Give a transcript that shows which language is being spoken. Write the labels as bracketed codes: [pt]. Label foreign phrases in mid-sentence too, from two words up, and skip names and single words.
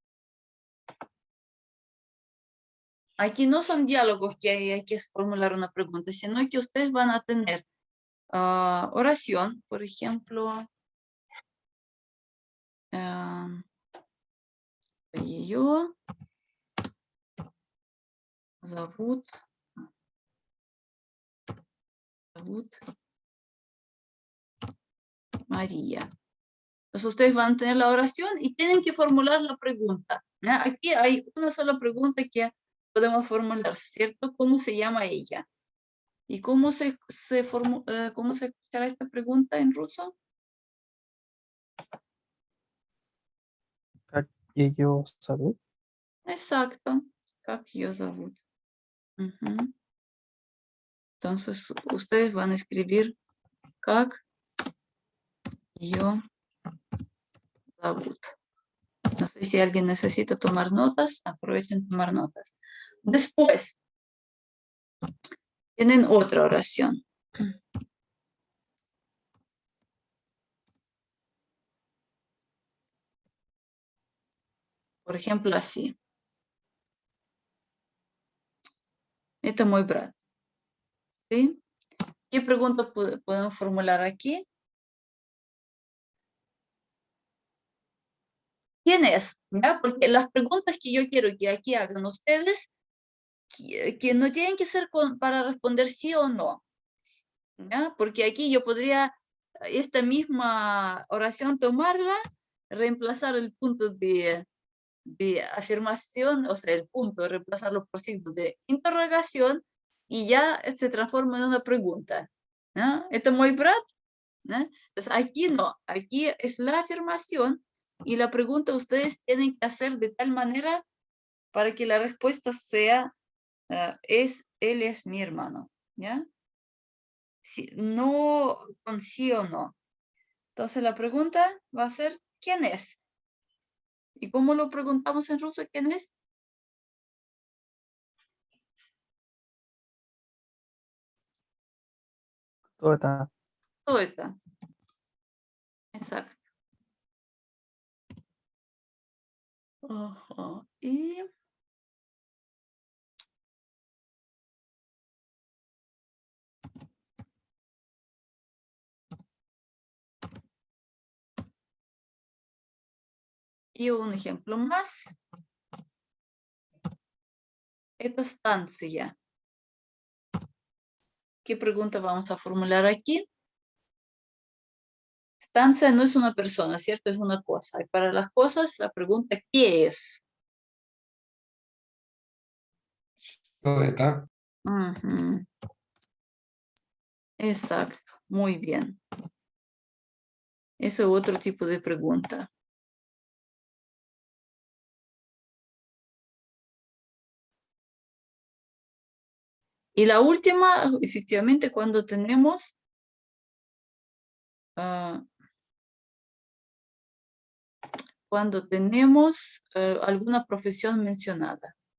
[es] Aquí no son diálogos que hay que formular una pregunta, sino que ustedes van a tener oración, por ejemplo, yo, зовут María. Entonces ustedes van a tener la oración y tienen que formular la pregunta. ¿Ya? Aquí hay una sola pregunta que podemos formular, ¿cierto? ¿Cómo se llama ella? ¿Y cómo se escuchará esta pregunta en ruso? [ru] Как ее зовут? Exacto. Как ее зовут? Ujú. [es] Entonces ustedes van a escribir [ru] как ее зовут. [es] No sé si alguien necesita tomar notas, aprovechen tomar notas. Después, tienen otra oración. Por ejemplo, así. [ru] Это мой брат. [es] ¿Sí? ¿Qué pregunta podemos formular aquí? ¿Quién es? ¿Ya? Porque las preguntas que yo quiero que aquí hagan ustedes, que no tienen que ser para responder sí o no. ¿Ya? Porque aquí yo podría esta misma oración tomarla, reemplazar el punto de afirmación, o sea, el punto, reemplazarlo por signo de interrogación y ya se transforma en una pregunta. ¿No? [ru] ¿Это мой брат? [es] ¿No? Entonces aquí no, aquí es la afirmación y la pregunta ustedes tienen que hacer de tal manera para que la respuesta sea, él es mi hermano, ¿ya? Si, no con sí o no. Entonces la pregunta va a ser, ¿quién es? ¿Y cómo lo preguntamos en ruso? ¿Quién es? [ru] Кто это? Кто это? [es] Exacto. Ajá. Y un ejemplo más. Esta estancia. ¿Qué pregunta vamos a formular aquí? Estancia no es una persona, ¿cierto? Es una cosa. Y para las cosas, la pregunta, ¿qué es? [ru] Что это? [es] Ujú. Exacto. Muy bien. Eso es otro tipo de pregunta. Y la última, efectivamente, cuando tenemos alguna profesión mencionada.